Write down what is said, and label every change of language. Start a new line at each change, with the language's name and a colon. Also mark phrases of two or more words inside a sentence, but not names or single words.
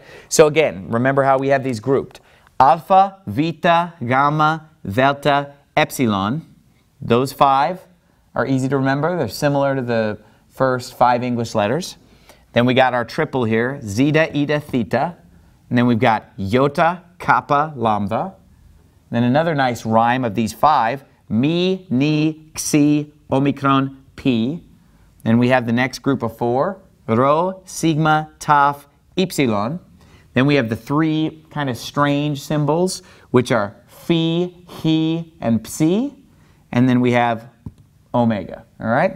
English: So again, remember how we have these grouped. Alpha, beta, gamma, delta, epsilon. Those 5 are easy to remember. They're similar to the first 5 English letters. Then we got our triple here, zeta, eta, theta. And then we've got iota, kappa, lambda. Then another nice rhyme of these 5, mi, ni, xi, omicron, P. Then we have the next group of 4, rho, sigma, tau, epsilon. Then we have the 3 kind of strange symbols, which are phi, he, and psi. And then we have omega, all right?